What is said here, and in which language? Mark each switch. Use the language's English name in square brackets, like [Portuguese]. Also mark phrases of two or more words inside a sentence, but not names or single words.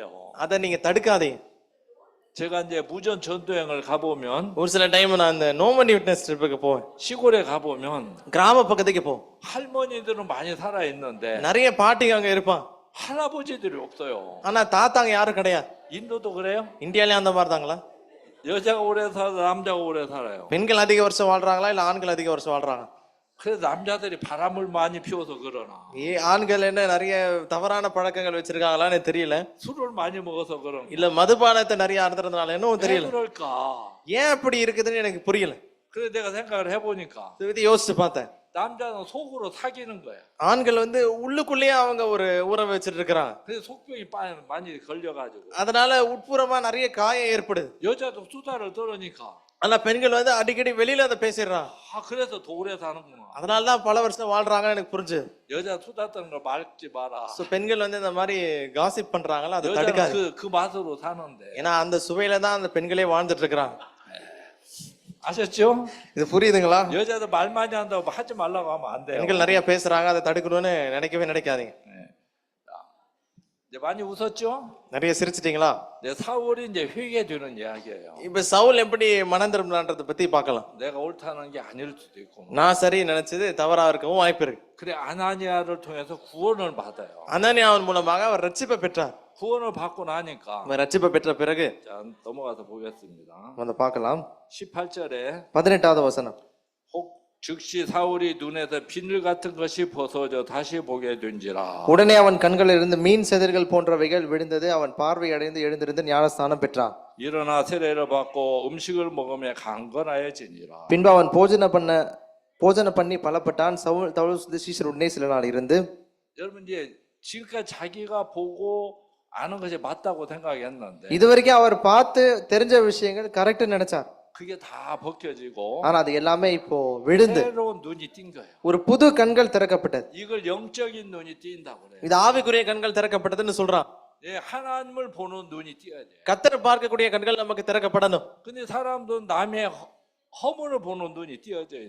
[Tamil] அதை நீங்க தடுக்காதீங்க. [Korean] 제가 이제 무전 전도여행을 가보면 [Tamil] ஒரு சில டைம் நான் இந்த [English] no money witness tripக்கு [Tamil] போவேன். [Korean] 시골에 가보면 [Tamil] கிராம பக்கத்துக்கு போவோம். [Korean] 할머니들은 많이 살아 있는데 [Tamil] நிறைய பாட்டிங்க அங்க இருப்பான். [Korean] 할아버지들이 없어요. [Tamil] ஆனா தாத்தாங்க யாரும் கிடையாது. [Korean] 인도도 그래요? [Tamil] இந்தியாலயும் அந்த மாதிரி தாங்களா? [Korean] 여자가 오래 살아 남자가 오래 살아요. [Tamil] பெண்கள் அதிக வருஷம் வாழ்றாங்களா இல்ல ஆண்கள் அதிக வருஷம் வாழ்றாங்க? [Korean] 그래서 남자들이 바람을 많이 피워서 그러나 [Tamil] ஆண்கள் என்ன நிறைய தவறான பழக்கங்கள் வச்சிருக்காங்களான்னு தெரியல. [Korean] 술을 많이 먹어서 그런가? [Tamil] இல்ல மதுபானத்தை நிறைய அருந்துறதுனால என்னவும் [Korean] 왜 [Tamil] தெரியல. [Korean] 그럴까? [Tamil] ஏன் அப்படி இருக்குதுன்னு எனக்கு புரியல. [Korean] 그래서 내가 생각을 해보니까 [Tamil] இதை பத்தி யோசிச்சு பார்த்தேன். [Korean] 남자는 속으로 사귀는 거야. [Tamil] ஆண்கள் வந்து உள்ளுக்குள்ளேயே அவங்க ஒரு உறவு வச்சிட்டு இருக்கிறாங்க. [Korean] 그래서 속병이 많이 걸려가지고 [Tamil] அதனால உட்புறமா நிறைய காயம் ஏற்படுது. [Korean] 여자도 수다를 떨으니까 [Tamil] ஆனா பெண்கள் வந்து அடிக்கடி வெளியில அதை பேசிடுறாங்க. [Korean] 그래서 더 오래 사는구나. [Tamil] அதனாலதான் பல வருஷம் வாழ்றாங்கன்னு எனக்கு புரிஞ்சு. [Korean] 여자 수다 떠는 걸 막지 마라. [Tamil] பெண்கள் வந்து இந்த மாதிரி காசிப் பண்றாங்களா அதை [Korean] 여자는 [Tamil] தடுக்காது. [Korean] 그 맛으로 사는데. [Tamil] ஏன்னா அந்த சுவையில தான் அந்த பெண்களே வாழ்ந்துட்டு இருக்கிறாங்க. [Korean] 아셨죠? [Tamil] இது புரியுதுங்களா? [Korean] 여자들 말 많이 한다고 하지 말라고 하면 안 돼요. [Tamil] பெண்கள் நிறைய பேசுறாங்க அதை தடுக்கணும்னு நினைக்கவே நினைக்காதீங்க. [Korean] 이제 많이 웃었죠? [Tamil] நிறைய சிரிச்சிட்டீங்களா? [Korean] 내 사울이 이제 회개되는 이야기예요. [Tamil] இப்ப சவுல் எப்படி மனம் திரும்பினான்றத பத்தி பார்க்கலாம். [Korean] 내가 옳다는 게 아닐 수도 있고. [Tamil] நான் சரி நினைச்சது தவறா இருக்கவும் வாய்ப்பு இருக்கு. [Korean] 그래 아나니아를 통해서 구원을 받아요. [Tamil] அனனியாவின் மூலமாக அவர் ரட்சிப்பை பெற்றார். [Korean] 구원을 받고 나니까 [Tamil] ரட்சிப்பை பெற்ற பிறகு [Korean] 자 넘어가서 보겠습니다. [Tamil] வந்து பார்க்கலாம் [Korean] 18절에 [Tamil] 18வது வசனம். [Korean] 혹 즉시 사울이 눈에서 비늘 같은 것이 벗어져 다시 보게 된지라. [Tamil] உடனே அவன் கண்களிலிருந்து மீன் செதிர்கள் போன்றவைகள் விழுந்தது. அவன் பார்வை அடைந்து எழுந்திருந்து ஞானஸ்தானம் பெற்றான். [Korean] 일어나 세례를 받고 음식을 먹으며 강건하여지니라. [Tamil] பின்பு அவன் போஜன பண்ணி பலப்பட்டான். சவுல் தவுல் சீஷருடனே சில நாள் இருந்து. [Korean] 여러분 이제 지금까지 자기가 보고 아는 것이 맞다고 생각했는데 [Tamil] இதுவரைக்கும் அவர் பார்த்து தெரிஞ்ச விஷயங்கள் கரெக்ட் நினைச்சார். [Korean] 그게 다 벗겨지고 [Tamil] ஆனா அது எல்லாமே இப்போ விழுந்து [Korean] 새로운 눈이 띈 거예요. [Tamil] ஒரு புது கண்கள் திறக்கப்பட்டது. [Korean] 이걸 영적인 눈이 띈다고 그래요. [Tamil] இது ஆவிக்குரிய கண்கள் திறக்கப்பட்டதுன்னு சொல்றான். [Korean] 예, 하나님을 보는 눈이 띄어야 돼. [Tamil] கர்த்தரை பார்க்கக்கூடிய கண்கள் நமக்கு திறக்கப்படணும். [Korean] 근데 사람들은 남의 허물을 보는 눈이 띄어져요.